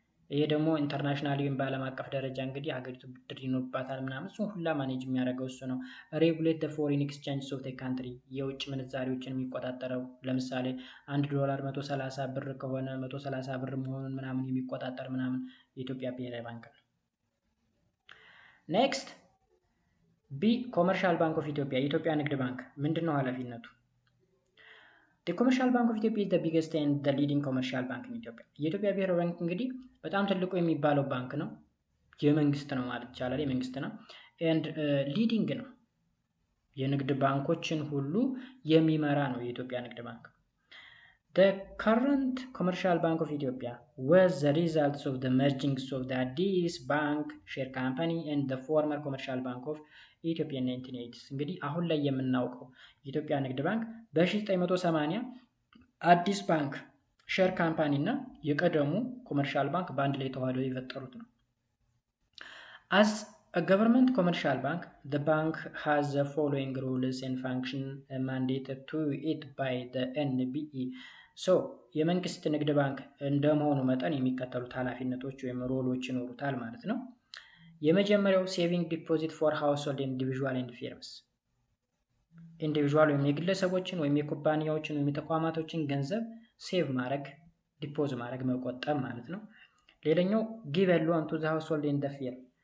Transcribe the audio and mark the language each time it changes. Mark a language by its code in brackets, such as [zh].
[am] ይሄ ደግሞ ኢንተርናሽናል ወይም በዓለም አቀፍ ደረጃ እንግዲህ ሀገሪቱ ብድር ይኖርባታል ምናምን እሱን ሁላ ማኔጅ የሚያደርገው እሱ ነው። ሬጉሌት [en] the foreign exchanges of the country [am] የውጭ ምንዛሪዎችን የሚቆጣጠረው ለምሳሌ $1 130 ብር ከሆነ 130 ብር መሆኑን ምናምን የሚቆጣጠር ምናምን የኢትዮጵያ ብሔራዊ ባንክ ነው። ኔክስት ቢ ኮመርሻል ባንክ ኦፍ ኢትዮጵያ የኢትዮጵያ ንግድ ባንክ ምንድነው ኃላፊነቱ? [en] The Commercial Bank of Ethiopia is the biggest and the leading commercial bank in Ethiopia. [am] የኢትዮጵያ ብሔራዊ ባንክ እንግዲህ በጣም ትልቁ የሚባለው ባንክ ነው። የመንግስት ነው ማለት ይቻላል። የመንግስት ነው and leading ነው። የንግድ ባንኮችን ሁሉ የሚመራ ነው የኢትዮጵያ ንግድ ባንክ። [en] The current Commercial Bank of Ethiopia was the results of the mergings of the Addis Bank share company and the former Commercial Bank of Ethiopia in 1980s [am] እንግዲህ አሁን ላይ የምናውቀው የኢትዮጵያ ንግድ ባንክ በ1980 አዲስ ባንክ ሼር ካምፓኒ እና የቀደሙ ኮመርሻል ባንክ በአንድ ላይ ተዋህደው የፈጠሩት ነው። [en] As a government commercial bank, the bank has the following rules and function mandated to it by the NBE. [am] So የመንግስት ንግድ ባንክ እንደመሆኑ መጠን የሚከተሉት ኃላፊነቶች ወይም ሮሎች ይኖሩታል ማለት ነው። የመጀመሪያው [en] ሴቪንግ ዲፖዚት ፎር ሃውስሆልድ ኢንዲቪዥዋል ኤንድ ፊርምስ ኢንዲቪዥዋል [am] ወይም የግለሰቦችን ወይም የኩባንያዎችን ወይም የተቋማቶችን ገንዘብ ሴቭ ማድረግ ዲፖዝ ማድረግ መቆጠብ ማለት ነው። ሌላኛው [en] ጊቭ ኤ ሎን ቱ ዘ ሃውስሆልድ ኤንድ ዘ ፊርም